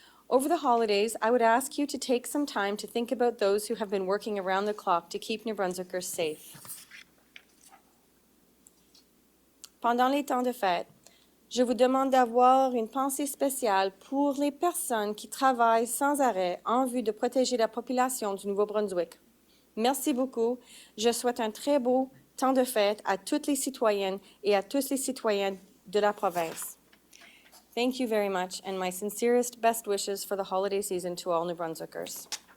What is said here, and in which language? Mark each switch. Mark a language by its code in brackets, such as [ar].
[en] Over the holidays, I would ask you to take some time to think about those who have been working around the clock to keep New Brunswickers safe. [fr] Pendant les temps de fête, je vous demande d'avoir une pensée spéciale pour les personnes qui travaillent sans arrêt en vue de protéger la population du Nouveau-Brunswick. Merci beaucoup. Je souhaite un très beau temps de fête à toutes les citoyennes et à tous les citoyens de la province. [en] Thank you very much, and my sincerest best wishes for the holiday season to all New Brunswickers.